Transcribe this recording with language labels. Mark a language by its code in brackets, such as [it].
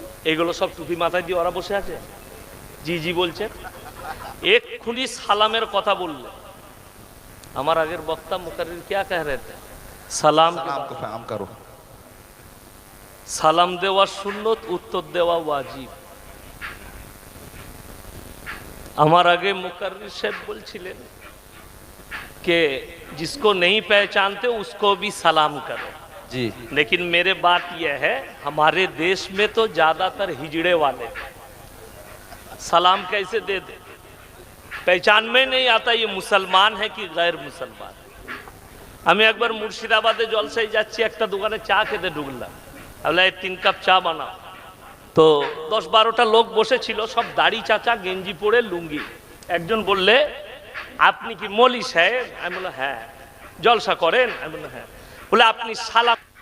[bn] এগুলো সব টুপি মাথায় দিয়ে ওরা বসে আছে। জি জি বলছে, এক্ষুনি সালামের কথা বললে। আমার আগের বক্তা মুকাররির [hi] क्या कह रहे थे? [bn] সালাম করো। সালাম দেওয়া সুন্নত, উত্তর দেওয়া ওয়াজিব। আমার আগে মুকাররির সাহেব বলছিলেন [hi] कि जिसको नहीं पहचानते उसको भी सलाम करो जी, लेकिन मेरे बात यह है हमारे देश में तो ज्यादातर हिजड़े वाले सलाम कैसे दे दे, पहचान में नहीं आता ये मुसलमान है कि गैर मुसलमान। [bn] আমি একবার মুর্শিদাবাদে জলসায় যাচ্ছি, একটা দোকানে চা খেতে ঢুকলাম। বলে 3 কাপ চা বানাও। তো 10-12টা লোক বসেছিল, সব দাড়ি চাচা, গেঞ্জি পরে, লুঙ্গি। একজন বললে আপনি কি মৌলী সাহেব? আমি বললাম হ্যাঁ। জলসা করেন? আমি বললাম হ্যাঁ। বলে আপনি সালাম।